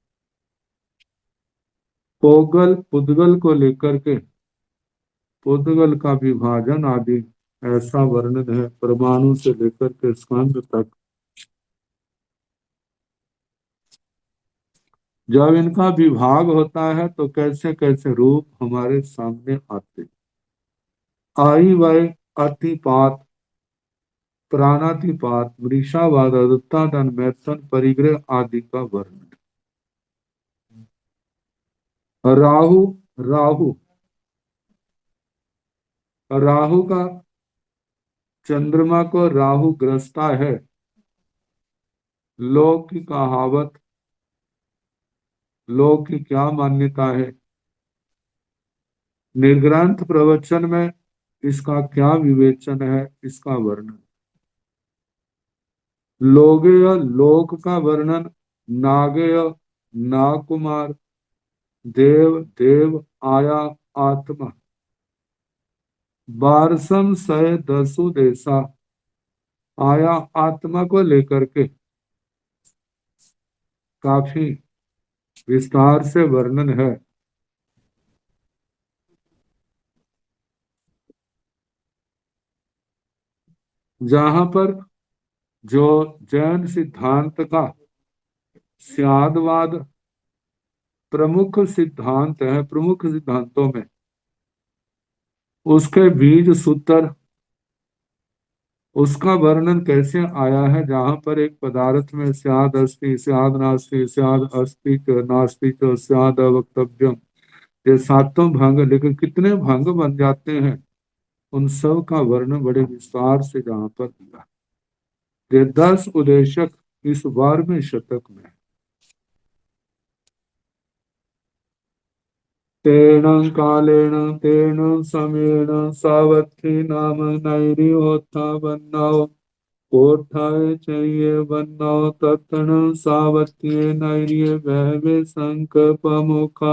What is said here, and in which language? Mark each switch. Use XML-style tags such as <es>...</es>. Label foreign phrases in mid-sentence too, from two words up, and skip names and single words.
<hi>पोगल पुद्गल को लेकर के पुद्गल का विभाजन आदि ऐसा वर्णन है, परमाणु से लेकर के स्कंद तक। जब इनका विभाग होता है तो कैसे कैसे रूप हमारे सामने आते।</hi> <pra>आई वय अतिपात, प्राणातिपात, मृषावाद, अदुत्तादन,</pra> <hi>मैथुन, परिग्रह आदि का वर्णन। राहु राहु राहु का, चंद्रमा को राहु ग्रसता है। लोक की कहावत, लोक की क्या मान्यता है, निर्ग्रंथ प्रवचन में इसका क्या विवेचन है, इसका वर्णन। लोगेय लोक का वर्णन,</hi> <pra>नागेय नागकुमार,</pra> <hi>देव देव आया आत्मा,</hi> <pra>बारसम सय दसु देसा,</pra> <hi>आया आत्मा को लेकर के काफी विस्तार से वर्णन है। जहां पर जो जैन सिद्धांत का स्यादवाद प्रमुख सिद्धांत है, प्रमुख सिद्धांतों में उसके बीज सूत्र, उसका वर्णन कैसे आया है। जहां पर एक पदार्थ में</hi> <sa>स्याद अस्ति, स्याद नास्ति, स्याद अस्ति च नास्ति च स्याद वक्तव्यम,</sa> <hi>ये सातों भंग, लेकिन कितने भंग बन जाते हैं, उन सब का वर्णन बड़े विस्तार से जहां पर दिया। ये 10 उदेशक इस 12वें शतक में।</hi> <pra>तेन कालेन तेन समेन सावथी नाम नैरिहोता वन्नाओ, कोठाय चाहिए वन्नाओ तत्ण सावत्ये नैर्य वहवे संकल्पमुखा</pra>